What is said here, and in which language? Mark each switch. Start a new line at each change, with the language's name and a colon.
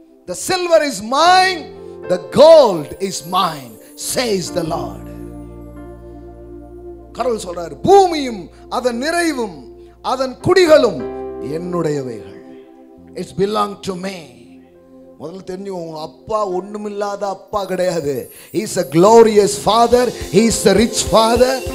English: The silver is mine, the gold is mine, says the Lord.
Tamil: கடவுள் சொல்றார், பூமியும் அதன் நிறைவும் அதன் குடிகளும் என்னுடையவைகள்.
English: It's belong to me.
Tamil: முதல்ல தெரிஞ்சு, உங்க அப்பா ஒண்ணுமில்லாத அப்பா கிடையாது.
English: He is a glorious father, he is a rich father.